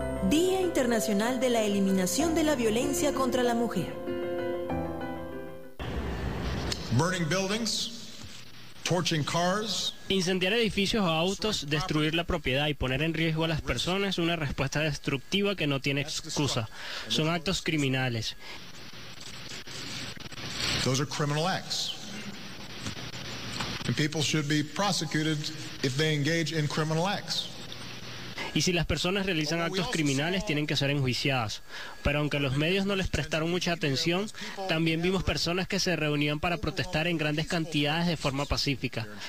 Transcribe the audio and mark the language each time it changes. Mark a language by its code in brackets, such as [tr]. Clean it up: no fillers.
[es] Día Internacional de la Eliminación de la Violencia contra la Mujer. [en] Burning buildings. Torching cars. [es] Incendiar edificios o autos, destruir la propiedad y poner en riesgo a las personas es una respuesta destructiva que no tiene excusa. Son actos criminales. [en] Those are criminal acts. And people should be prosecuted if they engage in criminal acts. [es] Y si las personas realizan actos criminales, tienen que ser enjuiciadas. Pero aunque los medios no les prestaron mucha atención, también vimos personas que se reunían para protestar en grandes cantidades de forma pacífica.